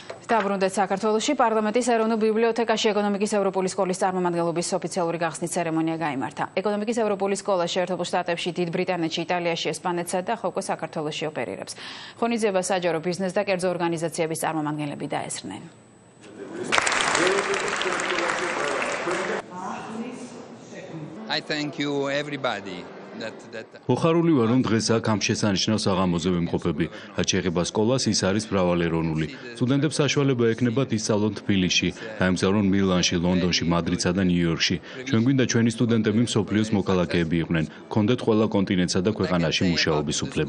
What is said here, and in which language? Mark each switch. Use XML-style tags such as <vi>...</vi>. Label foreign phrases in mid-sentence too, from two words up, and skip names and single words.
<ka>Დაბრუნდეთ საქართველოში პარლამენტის ეროვნულ ბიბლიოთეკაში ეკონომიკის ევროპული სკოლის წარმომადგენლობის ოფიციალური გახსნის ცერემონია გაიმართა. ეკონომიკის ევროპული სკოლა შეერთებულ შტატებში, დიდ ბრიტანეთში, იტალიაში, ესპანეთსა და ახლა საქართველოში ოპერირებს. ღონისძიებას საჯარო ბიზნეს და კერძო ორგანიზაციების წარმომადგენლები დაესწრნენ.</ka> <en>I thank you everybody.</en> <ka>Მოხარული ვარ, რომ დღეს აქ ამ შესანიშნავ საღამოზე ვიმყოფები. რაც შეეხება სკოლას, ის არის მრავალეროვნული. სტუდენტებს საშუალება ექნებათ ისწავლონ თბილისში, გაემგზავრონ მილანში, ლონდონში, მადრიდსა და ნიუ-იორკში. ჩვენ გვინდა ჩვენი სტუდენტები მსოფლიოს მოქალაქეები იყვნენ, გქონდეთ ყველა კონტინენტსა და ქვეყანაში მუშაობის უფლება.</ka>